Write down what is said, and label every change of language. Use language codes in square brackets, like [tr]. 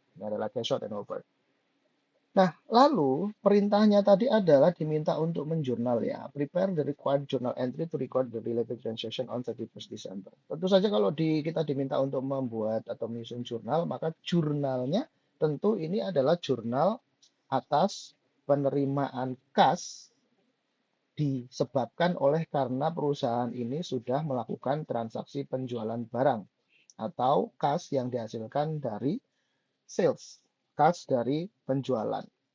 [id] Ini adalah cash short and over. Nah, lalu perintahnya tadi adalah diminta untuk menjurnal ya. [en] Prepare the required journal entry to record the related transaction on 31st December. [id] Tentu saja kalau kita diminta untuk membuat atau menyusun jurnal, maka jurnalnya tentu ini adalah jurnal atas penerimaan kas disebabkan oleh karena perusahaan ini sudah melakukan transaksi penjualan barang atau kas yang dihasilkan dari sales, kas dari penjualan.